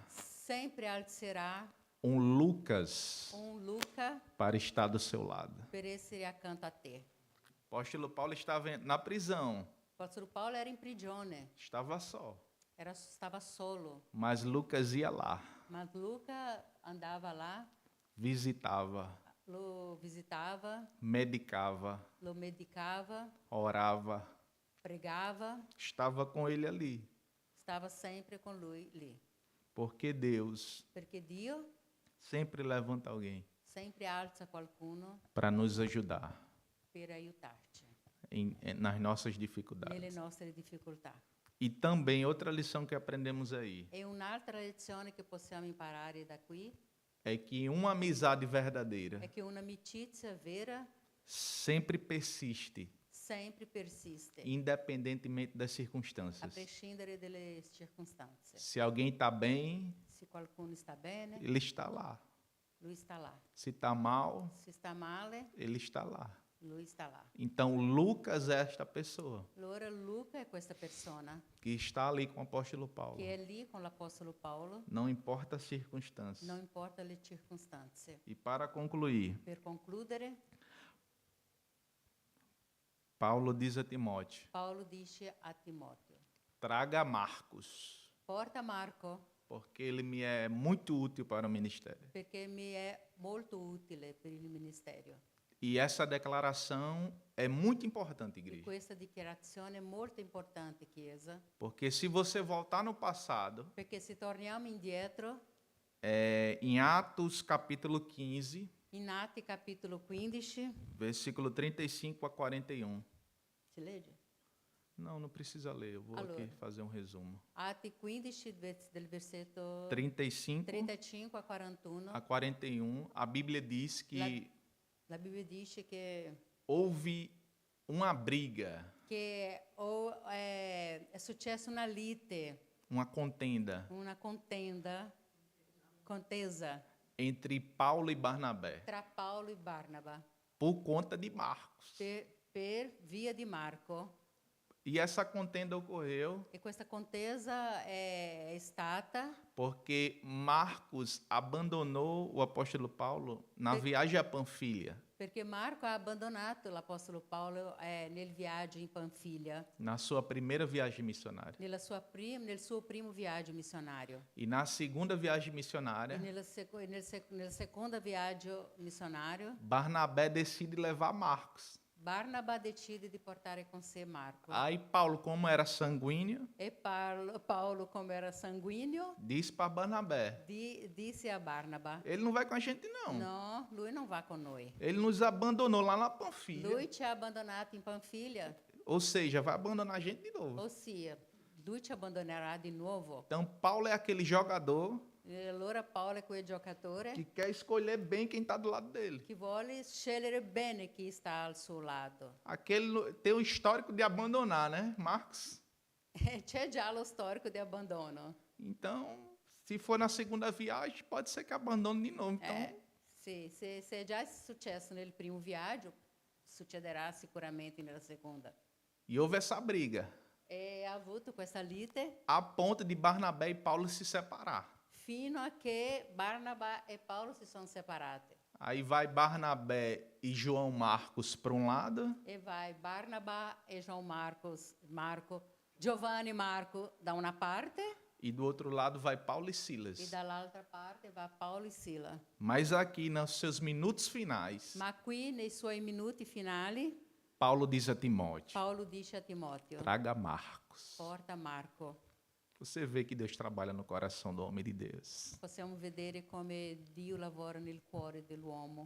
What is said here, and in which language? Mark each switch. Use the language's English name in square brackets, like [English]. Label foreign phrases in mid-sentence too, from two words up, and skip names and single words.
[Italian] sempre alzerà [Portuguese] um Lucas [Italian] un Luca [Portuguese] para estar do seu lado. [Italian] per essere accanto a te. [Portuguese] O apóstolo Paulo estava na prisão, [Italian] L'Apostolo Paolo era in prigione, [Portuguese] estava só, [Italian] stava solo, [Portuguese] mas Lucas ia lá, [Italian] ma Luca andava là, [Portuguese] visitava, [Italian] lo visitava, [Portuguese] medicava, [Italian] lo medicava, [Portuguese] orava, [Italian] pregava, [Portuguese] estava com ele ali, [Italian] stava sempre con lui lì. [Portuguese] porque Deus [Italian] Perché Dio [Portuguese] sempre levanta alguém [Italian] sempre alza qualcuno [Portuguese] para nos ajudar [Italian] per aiutarci [Portuguese] nas nossas [Italian] nelle [Portuguese] dificuldades. [Italian] nostre difficoltà. [Portuguese] E também outra lição que aprendemos aí [Italian] E un'altra lezione che possiamo imparare da qui [Portuguese] é que uma amizade verdadeira [Italian] è che un'amicizia vera [Portuguese] sempre persiste, [Italian] sempre persiste, [Portuguese] independentemente das [Italian] a [Portuguese] circunstâncias. [Italian] prescindere dalle circostanze. [Portuguese] Se alguém está bem, [Italian] Se qualcuno sta bene, [Portuguese] ele está lá. [Italian] lui sta là. [Portuguese] Se está mal, [Italian] Se sta male, [Portuguese] ele está lá. [Italian] lui sta là. [Portuguese] Então, Lucas é esta pessoa [Italian] Allora Luca è questa persona [Portuguese] que está ali com o apóstolo Paulo. [Italian] che è lì con l'Apostolo Paolo, [Portuguese] Não importa as circunstâncias. [Italian] non importa le circostanze. [Portuguese] E para concluir, [Italian] Per concludere, [Portuguese] Paulo diz a Timóteo: [Italian] Paolo dice a Timoteo, [Portuguese] traga Marcos, [Italian] porta Marco [Portuguese] porque ele me é muito útil para o ministério. [Italian] perché mi è molto utile per il ministero. [Portuguese] E essa declaração é muito importante, [Italian] E [Portuguese] igreja. [Italian] questa dichiarazione è molto importante, Chiesa, [Portuguese] Porque se você voltar no passado, [Italian] perché se torniamo indietro, [Portuguese] em Atos capítulo 15, [Italian] in Atti capitolo 15, [Portuguese] versículo 35 a 41. [Italian] si legge? [Portuguese] Não, não precisa ler, eu vou [Italian] Allora. [Portuguese] aqui fazer um resumo. [Italian] Atti 15 del versetto 35 35 a 41, [Portuguese] a 41, a Bíblia diz que [Italian] la Bibbia dice che [Portuguese] houve uma briga, [Italian] è successa una lite, [Portuguese] uma contenda [Italian] una contesa [Portuguese] entre Paulo e Barnabé [Italian] tra Paolo e Barnaba [Portuguese] por conta de Marcos. [Italian] per via di Marco. [Portuguese] E essa contenda ocorreu [Italian] E questa contesa è stata [Portuguese] porque Marcos abandonou o apóstolo Paulo na viagem a Panfilha, [Italian] perché Marco ha abbandonato l'Apostolo Paolo nel viaggio in Panfilia, [Portuguese] na sua primeira viagem missionária. [Italian] nel suo primo viaggio missionario. [Portuguese] E na segunda viagem [Italian] E [Portuguese] missionária, [Italian] nel secondo viaggio missionario, [Portuguese] Barnabé decide levar Marcos. [Italian] Barnaba decide di portare con sé Marco. [Portuguese] Aí Paulo, como era sanguíneo, [Italian] E Paulo, come era sanguigno, [Portuguese] disse para Barnabé: [Italian] disse a Barnaba: [Portuguese] ele não vai com a gente não. [Italian] no, lui non va con noi. [Portuguese] Ele nos abandonou lá na Panfilha. [Italian] Lui ci ha abbandonato in Panfilia, [Portuguese] Ou seja, vai abandonar a gente de novo. [Italian] ossia, lui ci abbandonerà di nuovo. [Portuguese] Então Paulo é aquele jogador [Italian] E allora Paolo è quel giocatore [Portuguese] que quer escolher bem quem está do lado dele. [Italian] che vuole scegliere bene chi sta al suo lato. [Portuguese] Aquele tem o histórico de abandonar, né, Marcos? [Italian] C'è già lo storico di abbandono. [Portuguese] Então, se for na segunda viagem, pode ser que abandone de novo. Então, [Italian] Sì, se è già successo nel primo viaggio, succederà sicuramente nella seconda. [Portuguese] e houve essa briga, [Italian] E ha avuto questa lite [Portuguese] a ponto de Barnabé e Paulo se separar. [Italian] fino a che Barnaba e Paolo si sono separati. [Portuguese] Aí vai Barnabé e João Marcos para um lado [Italian] E vai Barnaba e Marco, Giovanni e Marco da una parte [Portuguese] e do outro lado vai Paulo e [Italian] e [Portuguese] Silas. [Italian] dall'altra parte va Paolo e Sila. [Portuguese] Mas aqui, nos seus minutos finais, [Italian] Ma qui, nei suoi minuti finali, [Portuguese] Paulo diz a Timóteo: [Italian] Paolo dice a Timoteo: [Portuguese] traga Marcos. [Italian] porta Marco. [Portuguese] Você vê que Deus trabalha no coração do homem de Deus. [Italian] Possiamo vedere come Dio lavora nel cuore dell'uomo.